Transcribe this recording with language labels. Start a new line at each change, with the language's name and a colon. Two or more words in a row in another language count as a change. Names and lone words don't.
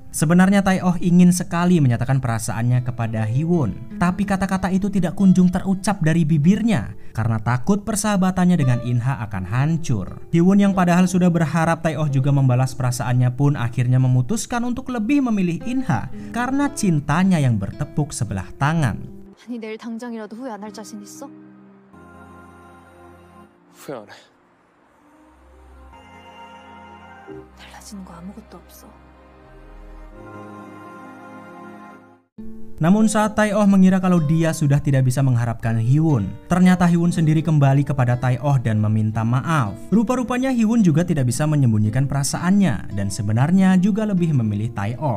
Indonesian: Sebenarnya Tae-oh ingin sekali menyatakan perasaannya kepada Hee-won, tapi kata-kata itu tidak kunjung terucap dari bibirnya karena takut persahabatannya dengan In-ha akan hancur. Hee-won yang padahal sudah berharap Tae-oh juga membalas perasaannya pun akhirnya memutuskan untuk lebih memilih In-ha karena cintanya yang bertepuk sebelah tangan.
Korean: 아니 내일 당장이라도 후회 안 할 자신 있어? 후회 안 해. 달라지는 거 아무것도 없어.
Indonesian: Namun saat Tae-oh mengira kalau dia sudah tidak bisa mengharapkan Hee-won, ternyata Hee-won sendiri kembali kepada Tae-oh dan meminta maaf. Rupa-rupanya Hee-won juga tidak bisa menyembunyikan perasaannya dan sebenarnya juga lebih memilih Tae-oh.